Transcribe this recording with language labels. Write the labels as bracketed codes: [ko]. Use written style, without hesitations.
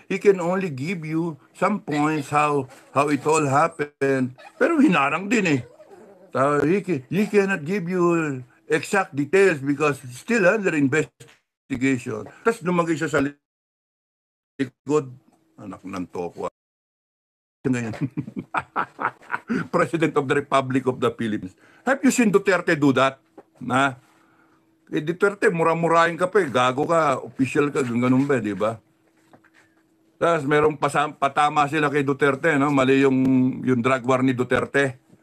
[en] He can only give you some points how it all happened. [tl] Pero hinarang din [en] he cannot give you exact details because it's still under investigation. [tl] Tapos lumagay siya sa likod. Anak ng toko. Ngayon. [en] President of the Republic of the Philippines. Have you seen Duterte do that? [tl] Duterte, mura-murahin ka pa gago ka, official ka, ganun ba, di ba? Tapos merong patama sila kay Duterte, no? Mali yung drug war ni Duterte.